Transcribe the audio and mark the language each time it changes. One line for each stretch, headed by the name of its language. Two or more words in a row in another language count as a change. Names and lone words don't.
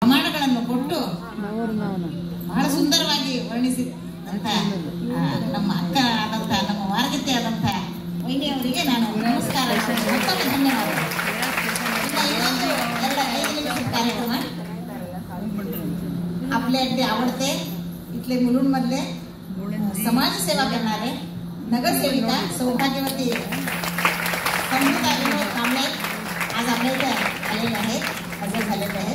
Kannada: ಪ್ರಮಾಣಗಳನ್ನು ಕೊಟ್ಟು ಬಹಳ ಸುಂದರವಾಗಿ ವರ್ಣಿಸಿದಂತ ನಮ್ಮ ಅಕ್ಕ ಆದಂತ ನಮ್ಮ ವಾರಗತೆ ಆದಂತ ವೈನಿ ಅವರಿಗೆ ನಾನು ನಮಸ್ಕಾರ ಮತ್ತೊಮ್ಮೆ ಧನ್ಯವಾದ.
Marathi: ಇನ್ನೊಂದು 5 निमिषದ कार्यक्रम आपले अगदी आवडते इथले मुलुंडमधले समाजसेवा करणारे नगरसेविका सौभाग्यवती संगीता विनोद कांबळे आज आपल्या इथे आलेले आहेत, हजर झालेले आहेत.